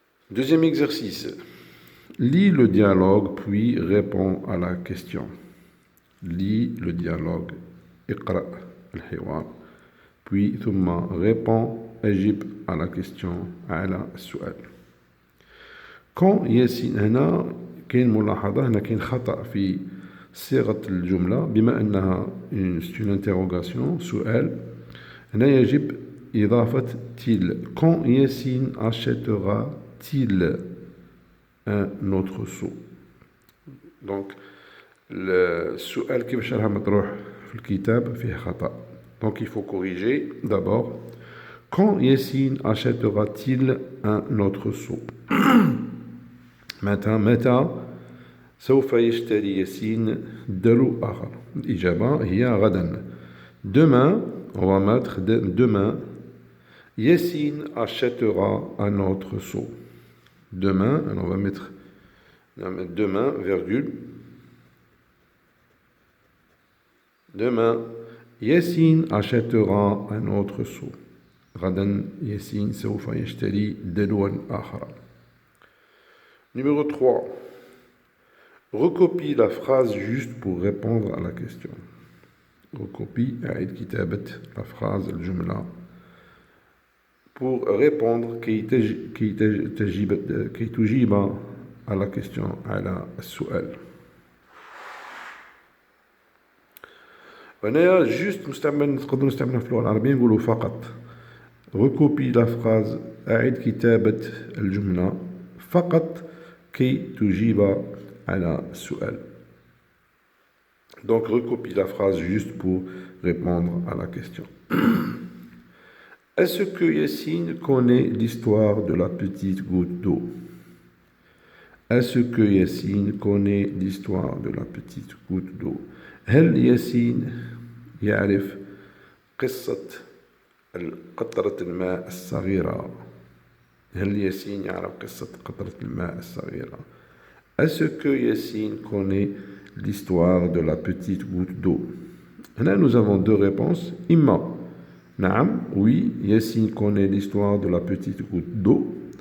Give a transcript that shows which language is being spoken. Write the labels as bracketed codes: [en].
[fr] Deuxième exercice. Lis le dialogue, puis réponds à la question. Lis le dialogue. اقرأ الحوار. Puis ثم réponds, أجب à la question, [ar] على السؤال. Quand ياسين هنا كاين ملاحظة هنا كاين خطأ في صيغة الجملة بما أنها [fr] une interrogation [ar] سؤال. هنا يجب إضافة til. [fr] Quand ياسين achètera-t-il un autre seau? [ar] Donc السؤال كيفاش راه مطروح في الكتاب فيه خطأ. [fr] Donc il faut corriger d'abord. Quand Yassine achètera-t-il un autre seau? [ar] متى سوف يشتري ياسين درو آخر؟ الإجابة هي غدا. [fr] Demain, on va mettre demain. Yassine achètera un autre seau. Demain, alors on va mettre demain, virgule. Demain, Yassine achètera un autre seau. [ar] غدا ياسين سوف يشتري دلوا آخر. [fr] Numéro 3. Recopie la phrase juste pour répondre à la question. Recopie [ar] أعيد كتابة [fr] la phrase الجملة pour répondre [ar] كي تجيب [fr] à la question [ar] على السؤال. هنا juste نقدروا نستعملها في اللغة العربية نقولوا فقط. [fr] Recopie la phrase [ar] أعيد كتابة الجملة فقط كي تجيب على السؤال. [fr] Donc recopie la phrase juste pour répondre à la question. Est-ce que Yassine connaît l'histoire de la petite goutte d'eau? Est-ce que Yassine connaît l'histoire de la petite goutte d'eau? [ar] هل ياسين يعرف قصة قطرة الماء الصغيرة. هل ياسين يعرف قصة قطرة الماء الصغيرة؟ [fr] Est-ce que Yassine connaît l'histoire de la petite goutte d'eau? Là, nous avons deux réponses. Imma, naam, oui, Yassine connaît l'histoire de la petite goutte d'eau.